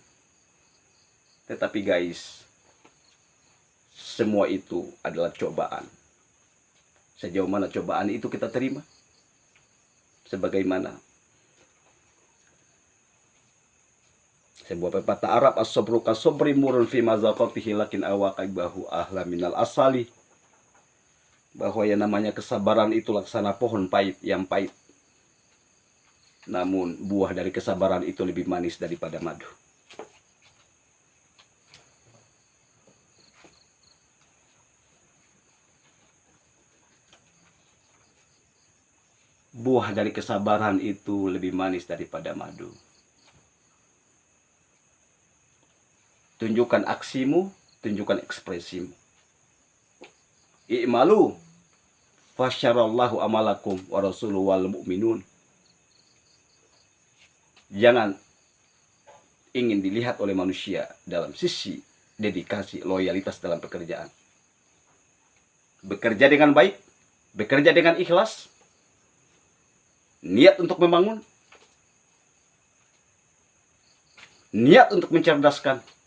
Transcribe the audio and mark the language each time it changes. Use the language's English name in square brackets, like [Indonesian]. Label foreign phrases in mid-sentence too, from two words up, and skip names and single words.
[Indonesian] Tetapi guys, semua itu adalah cobaan. Sejauh mana cobaan itu kita terima? Sebagaimana sebuah pepatah Arab, [Arabic] الصبر كالصبر مر في مذاقته لكن عواقبه أحلى من العسل. [Indonesian] Bahwa yang namanya kesabaran itu laksana pohon pahit yang pahit. Namun buah dari kesabaran itu lebih manis daripada madu. Buah dari kesabaran itu lebih manis daripada madu. Tunjukkan aksimu, tunjukkan ekspresimu. [Arabic] اعملوا فسيرى الله عملكم ورسوله والمؤمنون. [Indonesian] Jangan ingin dilihat oleh manusia dalam sisi dedikasi, loyalitas dalam pekerjaan. Bekerja dengan baik, bekerja dengan ikhlas, niat untuk membangun, niat untuk mencerdaskan.